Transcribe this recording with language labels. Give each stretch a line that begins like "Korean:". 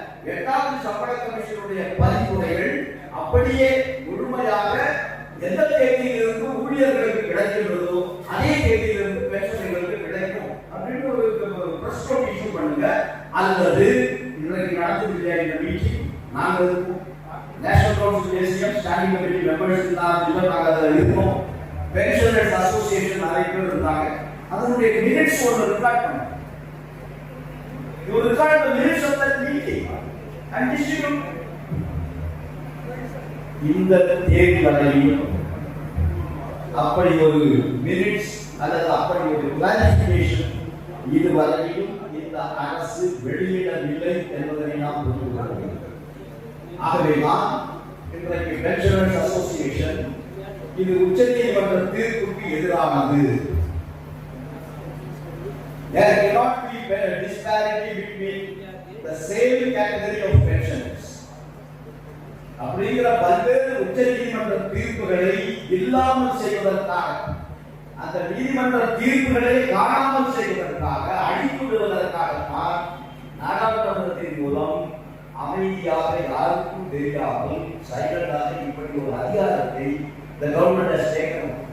Tamil: 8வது சம்பள கமிஷனுடைய பரிந்துரைகள் அப்படியே முழுமையாக எந்த தேதியிலிருந்து ஊழியர்களுக்கு கிடைக்கின்றதோ அதே தேதியிலிருந்து பென்ஷன்களுக்கு கிடைக்கும் அப்படின்னு ஒரு பிரஸ் நோட் இஷ்யூ பண்ணுங்க. அல்லது இன்றைக்கு நடந்துள்ள இந்த மீட்டிங் நாங்கள் இருக்கோம், நேஷனல் கவுன்சில் தேசியம் ஸ்டாண்டிங் கமிட்டி மெம்பர்ஸ் நாங்கள் இருக்கோம், பென்ஷனர்ஸ் அசோசியேஷன் நிறைய பேர் இருந்தாங்க. அதனுடைய மினிட்ஸ் ஒன்று ரெக்கார்ட் பண்ணுங்க.
English: You record the minutes of that meeting and distribute.
Tamil: இந்த தேதி வரையும் அப்படி ஒரு மினிட்ஸ் அல்லது அப்படி ஒரு கிளாரிஃபிகேஷன் இதுவரையும் இந்த அரசு வெளியிடவில்லை என்பதை நாம் புரிந்து கொள்ள வேண்டும். ஆகவேதான் இன்றைக்கு பென்ஷனர்ஸ் அசோசியேஷன் இது உச்சநீதிமன்ற தீர்ப்புக்கு எதிரானது.
English: There cannot be disparity between the same category of pensioners.
Tamil: அப்படிங்கிற பல்வேறு உச்ச நீதிமன்ற தீர்ப்புகளை இல்லாமல் செய்வதற்காக, அந்த நீதிமன்ற தீர்ப்புகளை காணாமல் செய்வதற்காக, அழித்து விடுவதற்காகத்தான் நாடாளுமன்றத்தின் மூலம் அமைதியாக யாருக்கும் தெரியாமல் சைலண்டாக இப்படி ஒரு அதிகாரத்தை
English: the government has taken.